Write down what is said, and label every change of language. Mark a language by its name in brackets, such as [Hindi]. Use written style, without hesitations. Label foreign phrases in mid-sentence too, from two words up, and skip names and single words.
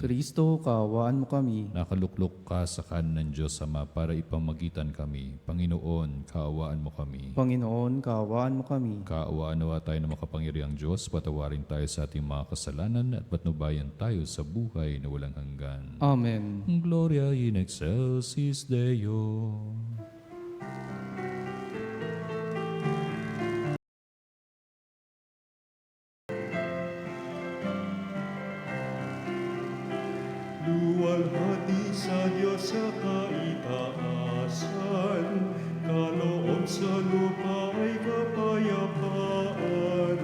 [Filipino] Kristo, kaawaan mo kami. Nakaluklok ka sa kanan ng Diyos Ama para ipamagitan kami. Panginoon, kaawaan mo kami. Panginoon, kaawaan mo kami. Kaawaan nawa tayo na makapangyarihang Diyos, patawarin tayo sa ating mga kasalanan at patnubayan tayo sa buhay na walang hanggan. Amen. [Latin] Gloria in excelsis Deo. [Filipino] Luwalhati sa Diyos sa kaitaasan, kaloob sa lupa ay kapayapaan.